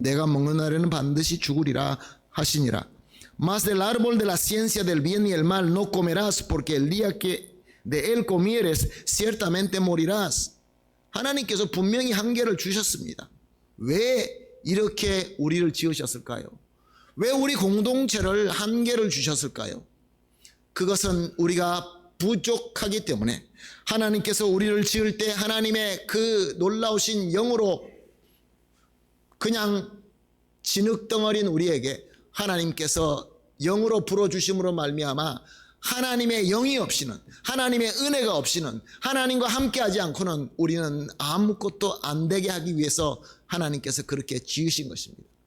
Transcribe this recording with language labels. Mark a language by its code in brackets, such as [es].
[ko] 내가 먹는 날에는 반드시 죽으리라 하시니라. [es] Mas del árbol de la ciencia del bien y el mal no comerás, porque el día que de él comieres ciertamente morirás. [ko] 하나님께서 분명히 한계를 주셨습니다. 왜 이렇게 우리를 지으셨을까요? 왜 우리 공동체를 한계를 주셨을까요? 그것은 우리가 부족하기 때문에, 하나님께서 우리를 지을 때 하나님의 그 놀라우신 영으로 그냥 진흙덩어리인 우리에게 하나님께서 영으로 불어주심으로 말미암아 하나님의 영이 없이는, 하나님의 은혜가 없이는, 하나님과 함께하지 않고는 우리는 아무것도 안 되게 하기 위해서 하나님께서 그렇게 지으신 것입니다.